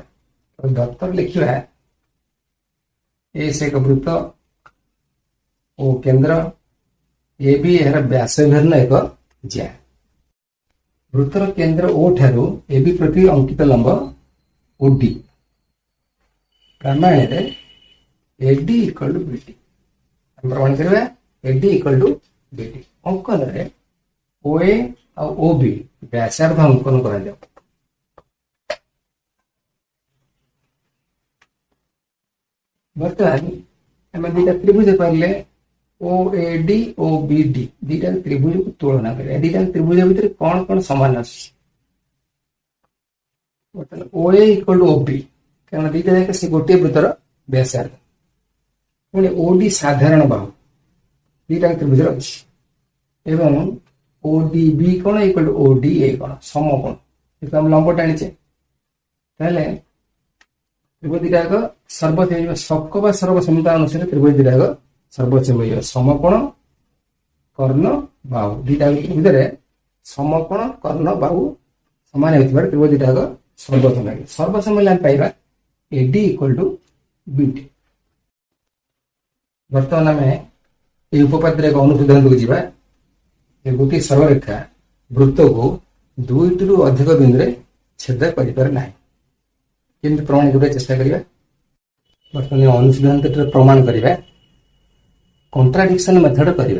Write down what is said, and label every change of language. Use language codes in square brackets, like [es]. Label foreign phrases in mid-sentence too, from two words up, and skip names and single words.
[or] ଦତ୍ତରେ ଲେଖିବା ଏ ସେ ଏକ ବୃତ୍ତ ଓ କେନ୍ଦ୍ର ଏ ବି ଏହାର ବ୍ୟାସ ଭିନ୍ନ ଏକ ଜ୍ୟା। ବୃତ୍ତର କେନ୍ଦ୍ର ଓ ଠାରୁ ଏ ବି ପ୍ରତି ଅଙ୍କିତ ଲମ୍ବ ଓଡି। ପ୍ରମାଣରେ AD [en] equal to [or] BD। ଆମେ ପ୍ରମାଣ କରିବା AD [en] equal to [or] BD। ଅଙ୍କନରେ OA ଆଉ OB ବ୍ୟାସାର୍ଧ ଅଙ୍କନ କରାଯାଉ। ବର୍ତ୍ତମାନ ଆମେ ଦିଟା ତ୍ରିଭୁଜ କହିଲେ OAD OBD ଦିଟା ତ୍ରିଭୁଜକୁ ତୁଳନା କରିବା। ଦିଟା ତ୍ରିଭୁଜ ଭିତରେ କଣ କଣ ସମାନ ଅଛି? ବର୍ତ୍ତମାନ OA [en] equal to [or] OB କାରଣ ଦିଟା ଯାକ ସେ ଗୋଟିଏ ବୃତ୍ତର ବ୍ୟାସାର୍ଧ। ପୁଣି OD ସାଧାରଣ ବାହୁ ଦିଟା ତ୍ରିଭୁଜର ଅଛି ଏବଂ ODB କଣ [en] equal to [or] ODA କଣ ସମକୋଣ। ଯେହେତୁ ଆମେ ଲମ୍ବ ଟାଣିଛେ ତାହେଲେ ତ୍ରିଭୁଜ ଦିଟାକ ସର୍ବସମ ଶକ ବା ସର୍ବସମତା ଅନୁସାରେ ତ୍ରିଭୁଜ ଦିଟାକ ସର୍ବସମ ହେଇଯିବ। ସମକୋଣ କର୍ଣ୍ଣ ବାହୁ ଦିଟା ଭିତରେ ସମକୋଣ କର୍ଣ୍ଣ ବାହୁ ସମାନ ହେଉଥିବାର ତ୍ରିଭୁଜ ଦିଟାକ ସର୍ବସମ ହେଇଯିବ। ସର୍ବସମ ହେଲେ ଆମେ ପାଇବା AD [en] equal to [or] BD। ବର୍ତ୍ତମାନ ଆମେ এই ଉପପାଦ୍ୟରେ ଏକ ଅନୁସନ୍ଧାନକୁ ଯିବା। ଗୋଟିଏ ସରଳରେଖା ବୃତ୍ତକୁ ଦୁଇଟିରୁ ଅଧିକ ବିନ୍ଦୁରେ ଛେଦ କରିପାରେ ନାହିଁ। କେମିତି ପ୍ରମାଣ କରିବା ଚେଷ୍ଟା କରିବା। ବର୍ତ୍ତମାନ ଅନୁସନ୍ଧାନଟିର ପ୍ରମାଣ କରିବା [en] contradiction method [or] କରିବା।